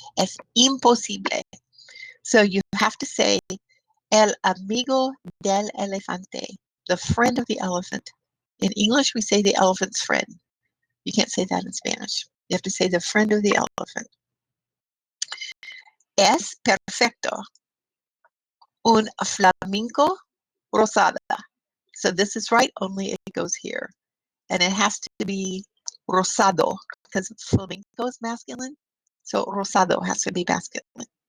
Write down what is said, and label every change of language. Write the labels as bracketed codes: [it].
[es] Es imposible. [en] So you have to say [es] el amigo del elefante, [en] the friend of the elephant. In English, we say the elephant's friend. You can't say that in Spanish. You have to say the friend of the elephant. [es] Es perfecto un flamenco rosada. [en] So this is right, only it goes here. And it has to be rosado, because flamenco is masculine. So rosado has to be masculine.